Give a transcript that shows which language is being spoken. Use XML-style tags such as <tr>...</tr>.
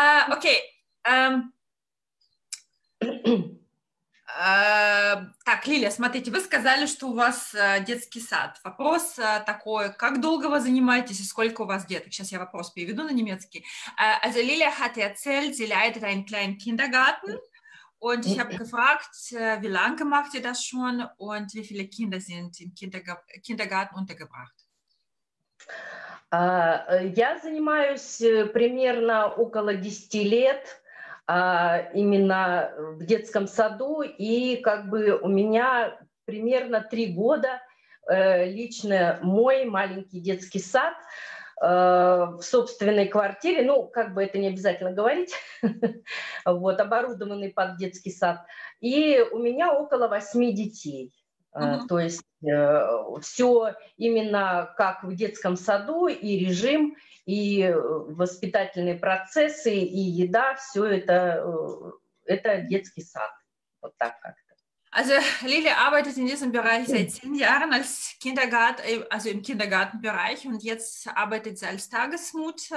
<ru>Окей. Так, Лилия, смотрите, вы сказали, что у вас детский сад. Вопрос такой, как долго вы занимаетесь и сколько у вас деток? Сейчас я вопрос переведу на немецкий.</ru> <de>Also Lilia hat erzählt, sie leitet einen kleinen Kindergarten und ich habe gefragt, wie lange macht ihr das schon und wie viele Kinder sind im Kindergarten untergebracht?</de> <ru>Я занимаюсь примерно около 10 лет. Именно в детском саду, и как бы у меня примерно 3 года лично мой маленький детский сад в собственной квартире, ну, как бы это не обязательно говорить, вот, оборудованный под детский сад, и у меня около 8 детей. То есть все именно как в детском саду, и режим, и воспитательные процессы, и еда, все это детский сад. Вот так как-то.</ru> <de>Also Lilia arbeitet in diesem Bereich seit 10 Jahren als also im Kindergartenbereich und jetzt arbeitet sie als Tagesmutter.</de>